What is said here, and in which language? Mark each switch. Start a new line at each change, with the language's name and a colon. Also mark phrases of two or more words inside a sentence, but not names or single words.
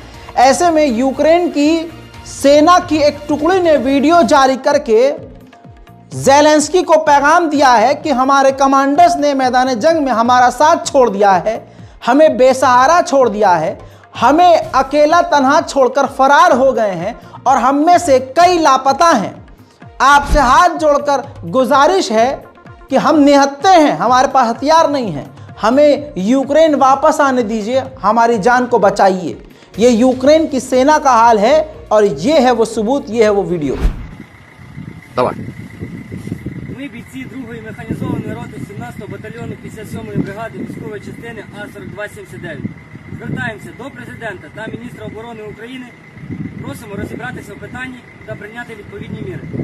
Hindi: ऐसे में यूक्रेन की सेना की एक टुकड़ी ने वीडियो जारी करके ज़ेलेंस्की को पैगाम दिया है कि हमारे कमांडर्स ने मैदान जंग में हमारा साथ छोड़ दिया है, हमें बेसहारा छोड़ दिया है, हमें अकेला तन्हा छोड़कर फरार हो गए हैं और हम में से कई लापता हैं। आपसे हाथ जोड़कर गुजारिश है कि हम निहत्थे हैं, हमारे पास हथियार नहीं है, हमें यूक्रेन वापस आने दीजिए, हमारी जान को बचाइए। ये यूक्रेन की सेना का हाल है और ये है वो सबूत, ये है वो वीडियो।
Ukrainian: Ми бійці 2-ї механізованої роти 17-го батальйону 57-ї бригади військової частини А-4279. Звертаємося до Президента та Міністра оборони України. Просимо розібратися в питанні та прийняти відповідні міри.